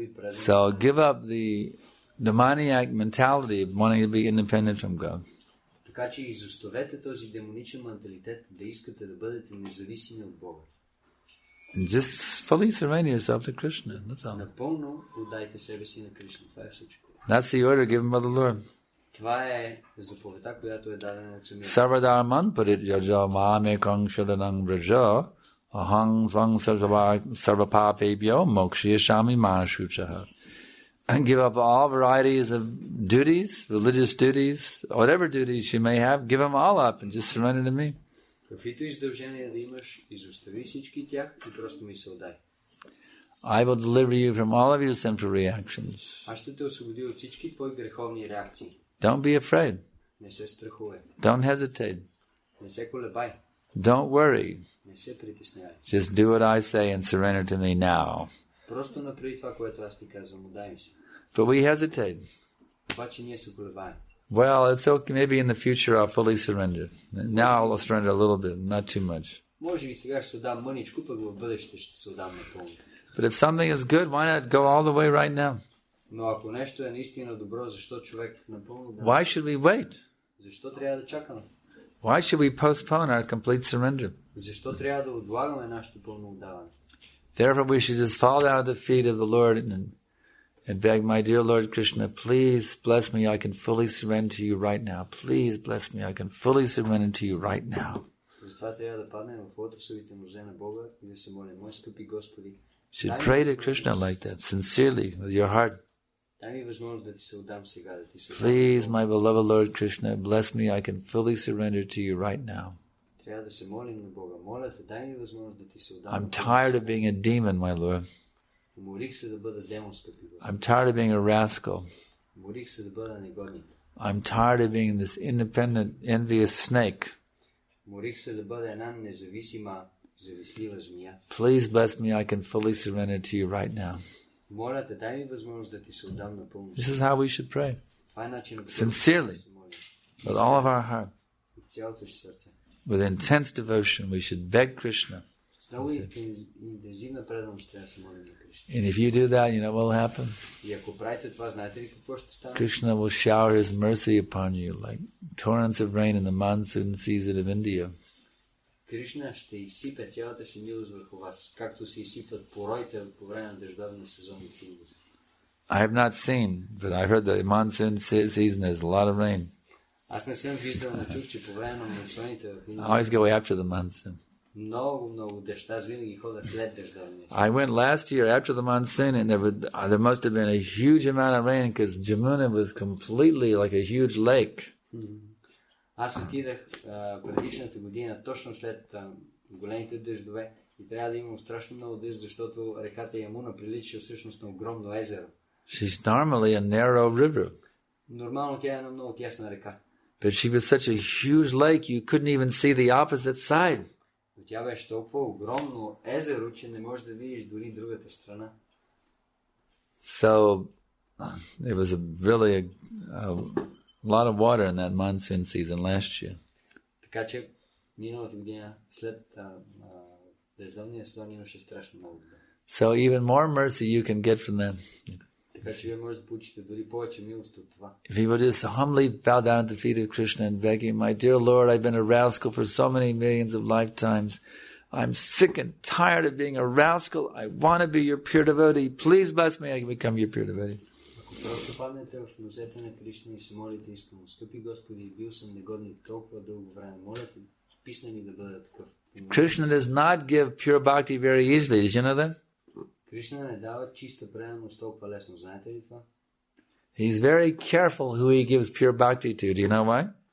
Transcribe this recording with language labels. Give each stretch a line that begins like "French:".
English: So give up the demoniac mentality of wanting to be independent from God.
Bulgarian: Така че изоставете този демоничен менталитет да искате да бъдете независими от Бога.
English: And just fully surrender yourself to Krishna. That's all.
Bulgarian: Напълно отдайте себе си на Кришна. Това е всичко.
English: That's the order given by the Lord.
Bulgarian: Това е заповедта, която е дадена от самия.
Sanskrit: Sarvadharman parityaja mamekang sharanang vraja ahang svang sarvapapebhyo mokshayashami mashuchaha.
English: And give up all varieties of duties, religious duties, whatever duties you may have, give them all up and just surrender to me.
Bulgarian: Каквито издължения да имаш, изостави всички тях и просто ми се отдай.
English: I will deliver you from all of your sinful reactions.
Bulgarian: Аз ще те освободи от всички твои греховни реакции.
English: Don't be afraid.
Bulgarian: Не се страхувай.
English: Don't hesitate.
Bulgarian: Не се колебай.
English: Don't worry.
Bulgarian: Не се притеснявай.
English: Just do what I say and surrender to me now.
Bulgarian: Просто направи това, което аз ти казвам, отдай ми се.
English: But we hesitate.
Bulgarian: Обаче ние се колебаем.
English: Well, it's okay. Maybe in the future I'll fully surrender. Now I'll surrender a little bit, not too much.
Bulgarian: Може би сега ще се отдам мъничко, пък в бъдеще ще се отдам напълно.
English: But if something is good, why not go all the way right now?
Bulgarian: Но ако нещо е наистина добро, защо човек напълно да...
English: Why should we wait?
Bulgarian: Защо трябва да чакаме?
English: Why should we postpone our complete surrender?
Bulgarian: Защо трябва да отлагаме нашето пълно отдаване?
English: Therefore, we should just fall down at the feet of the Lord and beg, my dear Lord Krishna, please bless me. I can fully surrender to you right now. Please bless me. I can fully surrender to you right now.
Bulgarian: Затова трябва да паднем в лотосовите нозе на Бога и да се молим. Мой скъпи Господи,
English: should pray to Krishna like that, sincerely, with your heart.
Bulgarian: дай ми възможност да ти се отдам сега, да ти се отдам.
English: Please, my beloved Lord Krishna, bless me. I can fully surrender to you right now.
Bulgarian: Трябва да се молим на Бога. Моля те, дай ми възможност да ти се отдам.
English: I'm tired of being a demon, my Lord.
Bulgarian: Уморих се да бъда демон, скъпи Господи.
English: I'm tired of being a rascal.
Bulgarian: Уморих се да бъда негодник.
English: I'm tired of being this independent, envious snake.
Bulgarian: Уморих се да бъда една независима, завистлива змия.
English: Please bless me. I can fully surrender to you right now.
Bulgarian: Моля те, дай ми възможност да ти се отдам напълно.
English: This is how we should pray.
Bulgarian: Това е начинът,
English: Sincerely,
Bulgarian: да се молим.
English: with all of our heart,
Bulgarian: От цялото си сърце.
English: with intense devotion, we should beg Krishna.
Bulgarian: С много интензивна преданост трябва да се молим на Кришна.
English: And if you do that, you know what will happen?
Bulgarian: И ако правите това, знаете ли какво ще стане?
English: Krishna will shower his mercy upon you like torrents of rain in the monsoon season of India.
Bulgarian: Кришна ще изсипе цялата си милост върху вас, както се изсипват пороите по време на дъждовния сезон в Индия.
English: I have not seen, but I heard that in monsoon season there's a lot of rain.
Bulgarian: Аз не съм виждал, но чух, че по време на мусоните в
English: I
Bulgarian: Индия
English: always go after the monsoon.
Bulgarian: много дъжд. Аз винаги хода след дъждовния сезон.
English: I went last year after the monsoon, and there must have been a huge amount of rain because Jamuna was completely like a huge lake.
Bulgarian: Аз отидах предишната година, точно след големите дъждове, и трябва да имам страшно много дъжд, защото реката Ямуна прилича всъщност на огромно езеро.
English: She's normally a narrow river,
Bulgarian: Нормално тя е една много тясна река.
English: but she was such a huge lake you couldn't even see the opposite side.
Bulgarian: Но тя беше толкова огромно езеро, че не можеш да видиш дори другата страна.
English: So it was really a lot of water in that monsoon season last year.
Bulgarian: Така че миналата година след дъждовния сезон имаше страшно много вода.
English: So even more mercy you can get from that.
Bulgarian: Така че вие може да получите дори повече милост от това.
English: If you would just humbly bow down at the feet of Krishna and beg him, my dear Lord, I've been a rascal for so many millions of lifetimes. I'm sick and tired of being a rascal. I want to be your pure devotee. Please bless me, I can become your pure devotee.
Bulgarian: Ако просто паднете в нозете на Кришна и се молите искрено, скъпи Господи, бил съм негодник толкова дълго време. Моля те, писна ми да бъда такъв.
English: Krishna does not give pure bhakti very easily. Did you know that?
Bulgarian: Кришна не дава чиста преданост толкова лесно. Знаете ли това?
English: He's very careful who he gives pure bhakti to. Do you know why?